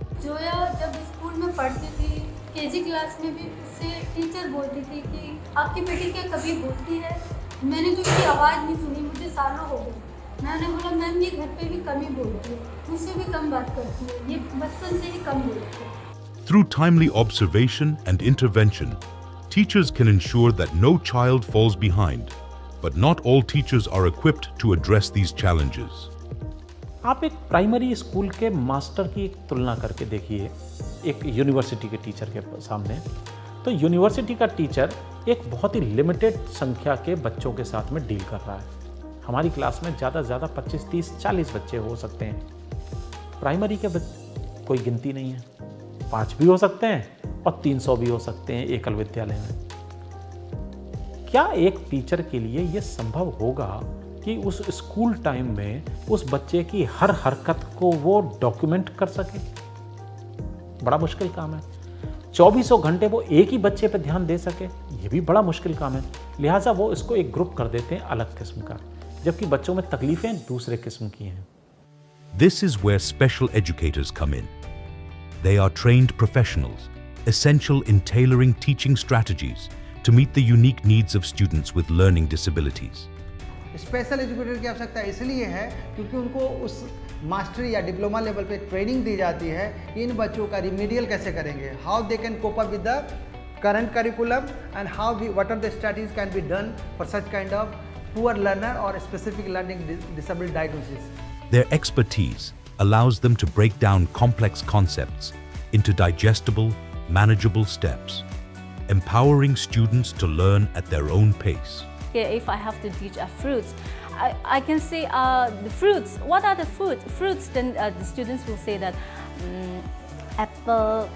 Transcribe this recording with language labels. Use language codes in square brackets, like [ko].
[hi] जोया जब स्कूल में पढ़ती थी, KG क्लास में भी उससे टीचर बोलती थी कि आपकी बेटी क्या कभी बोलती है? मैंने तो उसकी आवाज़ नहीं सुनी, मुझे सालों हो गए। मैंने बोला मैम ये घर पे भी कम ही बोलती है, मुझसे भी कम बात करती है, ये बचपन से ही कम बोलती है। [en] Through timely observation and intervention, teachers can ensure that no child falls behind, but not all teachers are equipped to address these challenges. [hi] आप एक प्राइमरी स्कूल के मास्टर की एक तुलना करके देखिए एक यूनिवर्सिटी के टीचर के सामने। तो यूनिवर्सिटी का टीचर एक बहुत ही लिमिटेड संख्या के बच्चों के साथ में डील कर रहा है। हमारी क्लास में ज़्यादा से ज़्यादा 25, 30, 40 बच्चे हो सकते हैं। प्राइमरी के कोई गिनती नहीं है, 5 भी हो सकते हैं और 300 भी हो सकते हैं एकल विद्यालय में। क्या एक टीचर के लिए ये संभव होगा कि उस स्कूल टाइम में उस बच्चे की हर हरकत को वो डॉक्यूमेंट कर सके? बड़ा मुश्किल काम है। 24 घंटे वो एक ही बच्चे पे ध्यान दे सके, ये भी बड़ा मुश्किल काम है। लिहाजा वो इसको एक ग्रुप कर देते हैं अलग किस्म का, जबकि बच्चों में तकलीफें दूसरे किस्म की हैं। [en] This is where special educators come in. They are trained professionals, essential in tailoring teaching strategies to meet the unique needs of students with learning disabilities. [hi] Special educator की आवश्यकता इसलिए है क्योंकि उनको उस मास्टरी या डिप्लोमा लेवल पे training दी जाती है कि इन बच्चों का रिमीडियल कैसे करेंगे, [en] how they can cope up with the current curriculum and how what are the strategies can be done for such kind of poor learner [hi] और specific learning disable diagnosis. [en] Their expertise allows them to break down complex concepts into digestible, manageable steps, empowering students to learn at their own pace. If I have to teach fruits, I can say the fruits. What are the fruits? Then the students will say that apple.